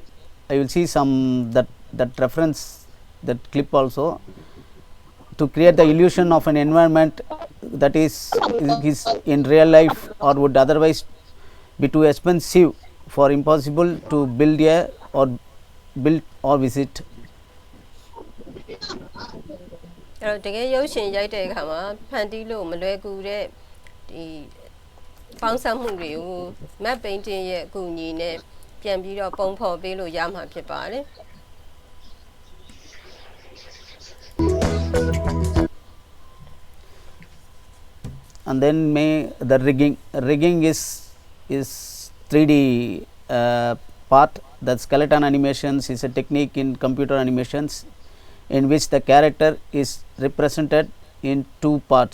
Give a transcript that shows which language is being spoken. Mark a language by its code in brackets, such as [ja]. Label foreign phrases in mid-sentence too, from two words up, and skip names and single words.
[en] I will see some that reference, that clip also, to create the illusion of an environment that is in real life or would otherwise be too expensive for impossible to build or visit. [my] အဲ့တော့တကယ်ရုပ်ရှင်ရိုက်တဲ့အခါမှာဖန်တီးလို့မလွယ်ကူတဲ့ဒီပေါင်းစပ်မှုတွေကို [en] matte painting [my] ရဲ့အကူအညီနဲ့ပြန်ပြီးတော့ပုံဖော်ပေးလို့ရမှာဖြစ်ပါတယ် [en] And then the rigging is 3D part. That skeleton animations is a technique in computer animations in which the character is represented in two parts.